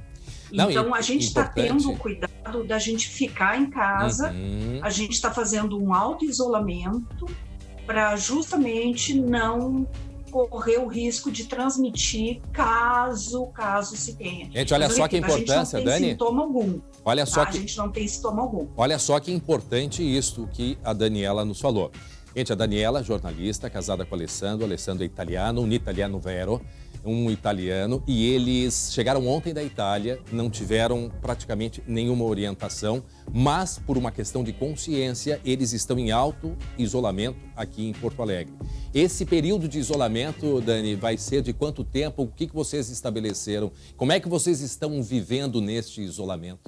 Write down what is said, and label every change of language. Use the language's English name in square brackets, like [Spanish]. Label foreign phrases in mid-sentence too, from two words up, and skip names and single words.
[Portuguese] Então, a gente está tendo cuidado da gente ficar em casa, a gente está fazendo um auto-isolamento para justamente não correr o risco de transmitir caso se tenha. Gente, olha só que importância, Dani. A gente não tem sintoma algum. Olha só A gente não tem sintoma algum. Olha só que importante isso que a Daniela nos falou. Gente, a Daniela, jornalista, casada com o Alessandro. O Alessandro é italiano, um [Italian] italiano vero, [Portuguese] um italiano. E eles chegaram ontem da Itália, não tiveram praticamente nenhuma orientação, mas por uma questão de consciência, eles estão em auto-isolamento aqui em Porto Alegre. Esse período de isolamento, Dani, vai ser de quanto tempo? O que vocês estabeleceram? Como é que vocês estão vivendo neste isolamento?